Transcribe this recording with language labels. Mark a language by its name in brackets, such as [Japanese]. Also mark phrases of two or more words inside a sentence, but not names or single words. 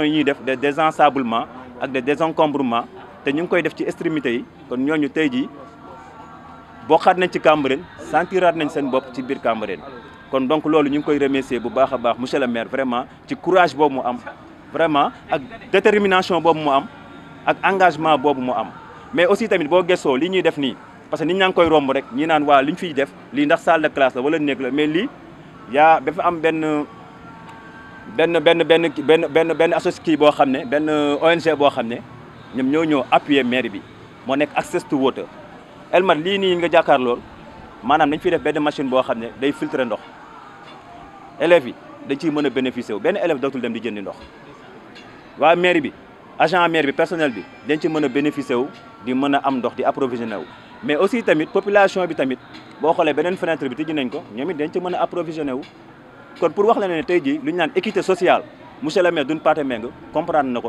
[Wolof] yi ñuy def [French] de désensablement [Wolof] ak [French] de désencombrement [Wolof] te ñu ngi koy def ci extrémité yi kon ñooñu tey jii bokkaat nañ ci Cambérène sentiraat nañ seen bopp ci biir Cambérène kon donc loolu ñu ngi koy remercier bu baax a baax [French] monsieur le maire vraiment [Wolof] ci courage boobu mu am vraiment ak détermination boobu mu am ak engagement boobu mu am [French] mais aussi [Wolof] tamit boo gëstoo li ñuy def nii [French] parce que [Wolof] nit ñaa ngi koy romb rek ñi naan waa li ñu fiy def lii ndax [French] salle de classe [Wolof] la wala néeg la mais lii yaa dafa am benn associé boo xam ne benn ONG boo xam ne ñoom ñoo ñëw appuyer maire bi moo nekk [English] access to water [Wolof] Elmat lii nii nga jàkkaar lool maanaam dañ fiy def benn machine boo xam ne day filtrer ndox élèves yi dañ ciy mën a bénéficier wu benn élève dootul dem di jëndi ndox waa maire bi agent maire bi personnel bi dañ ci mën a bénéficier wu di mën a am ndox di approvisionné wu [French] mais aussi [Wolof] tamit population bi tamit boo xoolee beneen fenêtre bi tijji nañ ko ñoom it dañ ci mën a approvisionné wu kon pour wax la ne tey jii lu ñu naan [French] équité sociale monsieur le maire [Wolof] Doudou Pathé Mengue comprendre na ko